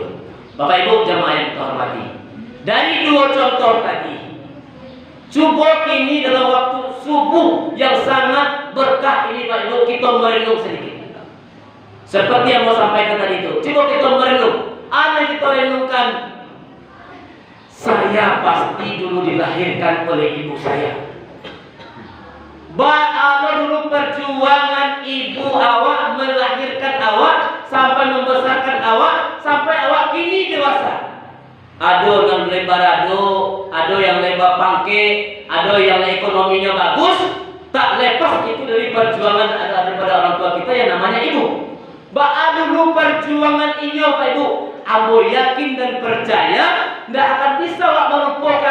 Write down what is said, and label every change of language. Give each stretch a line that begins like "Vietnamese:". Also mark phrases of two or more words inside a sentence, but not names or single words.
Indonesian: Bapak Ibu jamaah yang kita hormati, dari dua contoh tadi, coba ini dalam waktu subuh yang sangat berkah ini Pak Ibu, kita merenung sedikit. Seperti yang mau sampaikan tadi itu, coba kita merenung. Apa yang kita renungkan? Saya pasti dulu dilahirkan oleh ibu saya. Apa dulu perjuangan ibu awak melahirkan awak sampai membesarkan awak sampai awak kini dewasa. Ada yang lebar ada yang lebar pangke, ada yang ekonominya bagus. Tak lepas itu dari perjuangan daripada orang tua kita yang namanya ibu. Dulu perjuangan ini Pak Ibu, Abo yakin dan percaya tidak akan bisa awak melupakan.